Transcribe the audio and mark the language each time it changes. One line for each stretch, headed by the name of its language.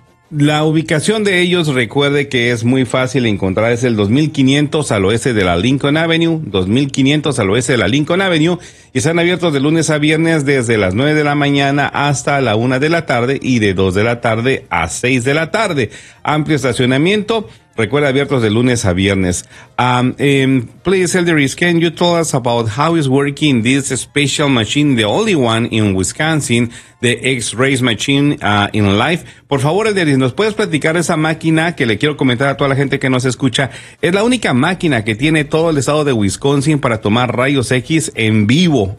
Spanish: La ubicación de ellos, recuerde que es muy fácil encontrar, es el 2500 al oeste de la Lincoln Avenue, 2500 al oeste de la Lincoln Avenue, y están abiertos de lunes a viernes desde las 9 de la mañana hasta la 1 de la tarde y de 2 de la tarde a 6 de la tarde. Amplio estacionamiento, recuerda, abiertos de lunes a viernes.
English: Please, Elderis, can you tell us about how is working this special machine, the only one in Wisconsin, the X-ray machine in life?
Spanish: Por favor, Elderis, ¿nos puedes platicar esa máquina que le quiero comentar a toda la gente que nos escucha? Es la única máquina que tiene todo el estado de Wisconsin para tomar rayos X en vivo.